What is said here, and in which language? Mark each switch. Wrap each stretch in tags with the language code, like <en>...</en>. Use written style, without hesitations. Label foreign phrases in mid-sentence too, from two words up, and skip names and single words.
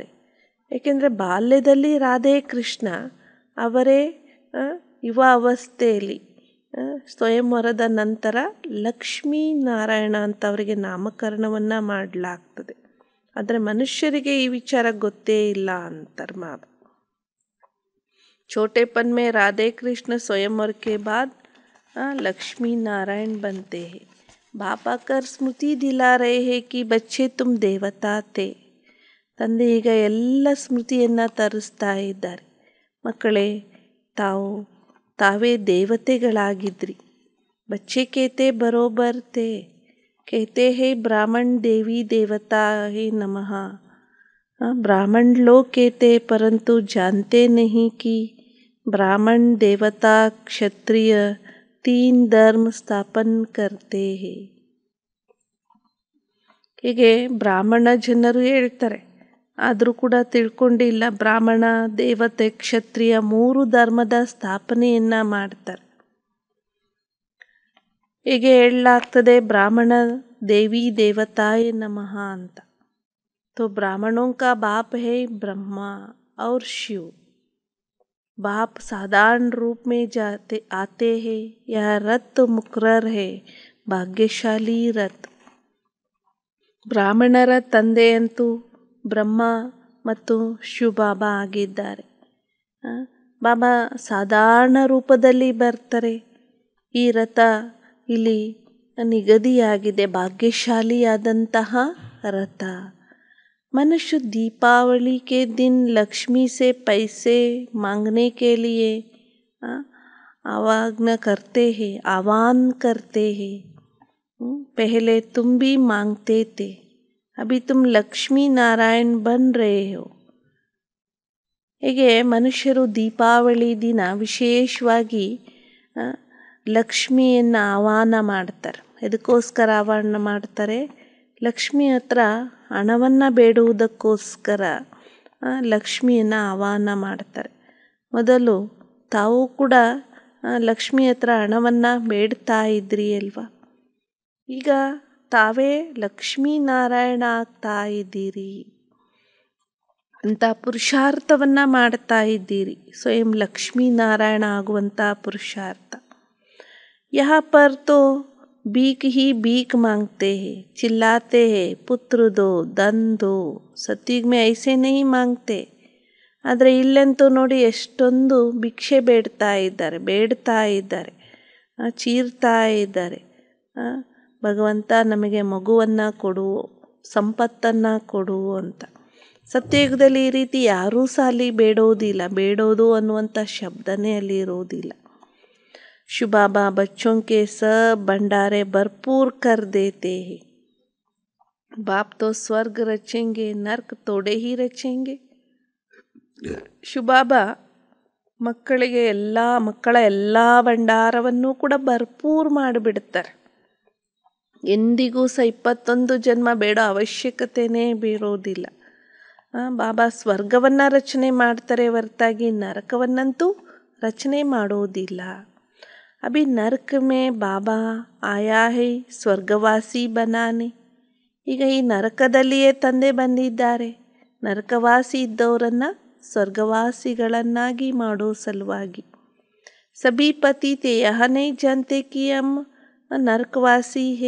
<kn>ಏಕೆಂದರೆ ಬಾಲ್ಯದಲ್ಲಿ ರಾಧೆ ಕೃಷ್ಣ ಅವರೇ ಯುವ ಅವಸ್ಥೆಯಲ್ಲಿ, ಸ್ವಯಂವರದ ನಂತರ ಲಕ್ಷ್ಮೀ ನಾರಾಯಣ ಅಂತ ಅವರಿಗೆ ನಾಮಕರಣವನ್ನು ಮಾಡಲಾಗ್ತದೆ. ಆದರೆ ಮನುಷ್ಯರಿಗೆ ಈ ವಿಚಾರ ಗೊತ್ತೇ ಇಲ್ಲ ಅಂತಾರೆ ಮಾವ.</kn> <hi>छोटेपन में राधे कृष्ण स्वयंवर के बाद लक्ष्मी नारायण बनते हैं. बाबा कर स्मृति दिला रहे हैं कि बच्चे तुम देवता थे.</hi> <kn>ತಂದೆ ಈಗ ಎಲ್ಲ ಸ್ಮೃತಿಯನ್ನು ತರಿಸ್ತಾ ಇದ್ದಾರೆ. ಮಕ್ಕಳೇ, ತಾವೇ ದೇವತೆಗಳಾಗಿದ್ರಿ.</kn> <hi>बच्चे कहते बराबर थे, कहते हैं ब्राह्मण देवी देवता है नमः. ब्राह्मण लोग कहते परंतु जानते नहीं कि ब्राह्मण देवता क्षत्रिय 3 धर्म स्थापन करते हैं.</hi> <kn>ಹೀಗೆ ಬ್ರಾಹ್ಮಣ ಜನರು ಹೇಳ್ತಾರೆ, ಆದರೂ ಕೂಡ ತಿಳ್ಕೊಂಡಿಲ್ಲ. ಬ್ರಾಹ್ಮಣ, ದೇವತೆ, ಕ್ಷತ್ರಿಯ 3 ಧರ್ಮದ ಸ್ಥಾಪನೆಯನ್ನು ಮಾಡ್ತಾರೆ. ಹೀಗೆ ಹೇಳಲಾಗ್ತದೆ ಬ್ರಾಹ್ಮಣ ದೇವಿ ದೇವತಾಯ ನಮಃ ಅಂತ.</kn> <hi>तो ब्राह्मणों का बाप है ब्रह्मा और शिव. बाप साधारण रूप में आते हैं. यह रथ मुकर्रर है,</hi> <kn>ಭಾಗ್ಯಶಾಲಿ ರಥ್. ಬ್ರಾಹ್ಮಣರ ತಂದೆಯಂತೂ ಬ್ರಹ್ಮ ಮತ್ತು ಶಿವಬಾಬಾ ಆಗಿದ್ದಾರೆ. ಬಾಬಾ ಸಾಧಾರಣ ರೂಪದಲ್ಲಿ ಬರ್ತಾರೆ. ಈ ರಥ ಇಲ್ಲಿ ನಿಗದಿಯಾಗಿದೆ, ಭಾಗ್ಯಶಾಲಿಯಾದಂತಹ ರಥ.</kn> <hi>मनुष्य दीपावली के दिन लक्ष्मी से पैसे मांगने के लिए आवाहन करते हैं. पहले तुम भी मांगते थे, अभी तुम लक्ष्मी नारायण बन रहे हो.</hi> <kn>ಹೀಗೆ ಮನುಷ್ಯರು ದೀಪಾವಳಿ ದಿನ ವಿಶೇಷವಾಗಿ ಲಕ್ಷ್ಮಿಯನ್ನು ಆಹ್ವಾನ ಮಾಡ್ತಾರೆ. ಎದಕ್ಕೋಸ್ಕರ ಆಹ್ವಾನ ಮಾಡ್ತಾರೆ? ಲಕ್ಷ್ಮಿ ಹತ್ರ ಹಣವನ್ನು ಬೇಡುವುದಕ್ಕೋಸ್ಕರ ಲಕ್ಷ್ಮಿಯನ್ನು ಆಹ್ವಾನ ಮಾಡ್ತಾರೆ. ಮೊದಲು ತಾವು ಕೂಡ ಲಕ್ಷ್ಮಿ ಹತ್ರ ಹಣವನ್ನು ಬೇಡ್ತಾ ಇದ್ರಿ ಅಲ್ವಾ? ಈಗ ತಾವೇ ಲಕ್ಷ್ಮೀನಾರಾಯಣ ಆಗ್ತಾ ಇದ್ದೀರಿ ಅಂತ ಪುರುಷಾರ್ಥವನ್ನು ಮಾಡ್ತಾ ಇದ್ದೀರಿ. ಸ್ವಯಂ ಲಕ್ಷ್ಮೀನಾರಾಯಣ ಆಗುವಂಥ ಪುರುಷಾರ್ಥ.</kn> <hi>यहाँ पर तो भीख ही भीख मांगते हैं, चिल्लाते हैं, पुत्र दो, धन दो. सत्युग में ऐसे नहीं मांगते.</hi> <kn>ಆದರೆ ಇಲ್ಲಂತೂ ನೋಡಿ ಎಷ್ಟೊಂದು ಭಿಕ್ಷೆ ಬೇಡ್ತಾ ಇದ್ದಾರೆ, ಚೀರ್ತಾ ಇದ್ದಾರೆ. ಭಗವಂತ ನಮಗೆ ಮಗುವನ್ನು ಕೊಡು, ಸಂಪತ್ತನ್ನು ಕೊಡು ಅಂತ. ಸತ್ಯಯುಗದಲ್ಲಿ ಈ ರೀತಿ ಯಾರೂ ಸಾಲಿ ಬೇಡೋದಿಲ್ಲ. ಬೇಡೋದು ಅನ್ನುವಂಥ ಶಬ್ದನೇ ಅಲ್ಲಿ ಇರೋದಿಲ್ಲ.</kn> <hi>शिव बाबा बच्चों के सब भंडारे भरपूर कर देते हैं. बाप तो स्वर्ग रचेंगे, नर्क तोड़े ही रचेंगे.</hi> <kn>ಶಿವ ಬಾಬಾ ಮಕ್ಕಳ ಎಲ್ಲ ಭಂಡಾರವನ್ನು ಕೂಡ ಭರ್ಪೂರ್ ಮಾಡಿಬಿಡ್ತಾರೆ. ಎಂದಿಗೂ ಸಹ 21 ಜನ್ಮ ಬೇಡೋ ಅವಶ್ಯಕತೆನೇ ಬೀರೋದಿಲ್ಲ. ಬಾಬಾ ಸ್ವರ್ಗವನ್ನು ರಚನೆ ಮಾಡ್ತಾರೆ ಹೊರತಾಗಿ ನರಕವನ್ನಂತೂ ರಚನೆ ಮಾಡೋದಿಲ್ಲ.</kn> <hi>अभी नरक में बाबा आया है स्वर्गवासी बनाने.</hi> <kn>ಈಗ ಈ ನರಕದಲ್ಲಿಯೇ ತಂದೆ ಬಂದಿದ್ದಾರೆ ನರಕವಾಸಿ ಇದ್ದವರನ್ನು ಸ್ವರ್ಗವಾಸಿಗಳನ್ನಾಗಿ ಮಾಡೋ ಸಲುವಾಗಿ.</kn> <hi>सभी पतित यह नहीं जानते कि हम नरकवासी हैं.</hi>